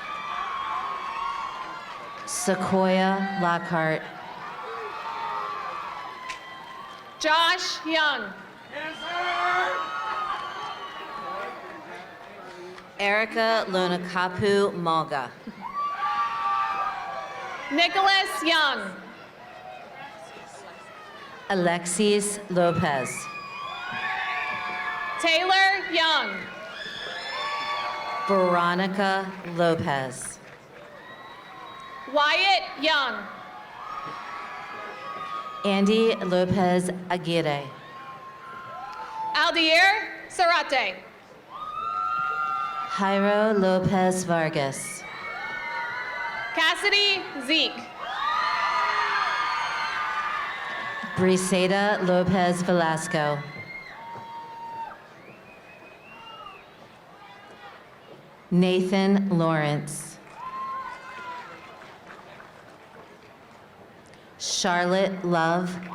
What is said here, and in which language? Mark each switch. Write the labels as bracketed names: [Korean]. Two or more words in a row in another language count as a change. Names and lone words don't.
[English] Sequoia Lockhart. Josh Young. Erica Lonakapu Malga. Nicholas Young. Alexis Lopez. Taylor Young. Veronica Lopez. Wyatt Young. Andy Lopez Aguirre. Aldier Sarate. Jairo Lopez Vargas. Cassidy Zeke. Briseda Lopez Velasco. Nathan Lawrence. Charlotte Love.